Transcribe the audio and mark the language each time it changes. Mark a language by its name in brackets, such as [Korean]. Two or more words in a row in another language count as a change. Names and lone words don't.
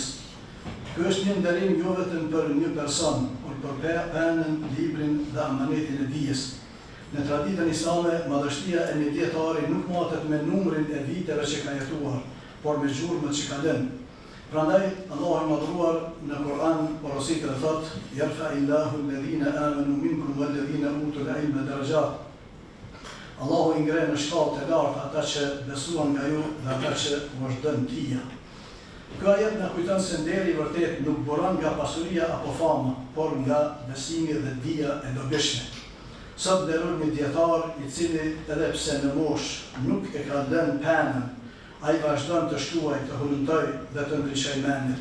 [Albanian] Ky është një nderim jo vetëm për një person, por për penën, librin dhe amanetin e dijes. Në traditën islame, madhështia e një dietari nuk matet me numrin e viteve që ka jetuar, por me gjurmët që ka lënë. Prandaj, Allah i madhruar në Kur'an porositë dhe thot, [Arabic] يرفع الله الذين آمنوا منكم والذين أوتوا العلم درجات. [Albanian] Allahu i ngre në shkallë të lartë ata që besuan nga ju dhe ata që vazhdon tija. Ky ajet na kujton se nderi i vërtet nuk buron nga pasuria apo fama, por nga besimi dhe dija e dobishme. Sot nderon një dietar i cili edhe pse në moshë nuk e ka lënë penën, ai vazhdon të shkruaj, të hulumtoj dhe të ndriçojë mendjet.